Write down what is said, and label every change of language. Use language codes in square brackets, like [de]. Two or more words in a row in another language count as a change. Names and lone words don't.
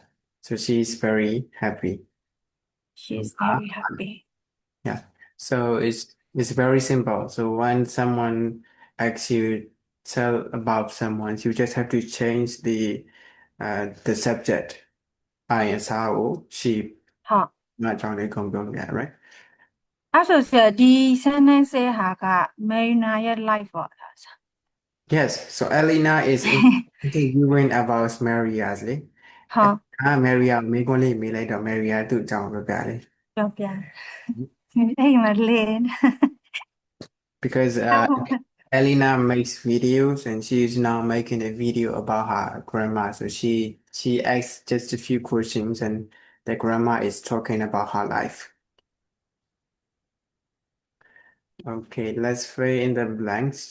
[en] So she is very happy. She's very happy. Yeah. So it's very simple. So when someone asks you tell about someone, you just have to change the subject. I is how she [my] ဟုတ် မအကြောင်းလေးကုန်ပြောလို့ရ right? အဲ့ဆိုဆရာဒီ sentence ဟာက Marina ရဲ့ life ပေါ့ [en] Yes. So Elena is interviewing about Maria လေ [my] ဟုတ် Maria မေးခွန်းလေးမေးလိုက်တော့ Maria သူ့အကြောင်းပြောပြတယ် ပြောပြအဲ့မှာလင်း [en] because Elena makes videos and she is now making a video about her grandma. So she asks just a few questions and the grandma is talking about her life. Okay, let's fill in the blanks.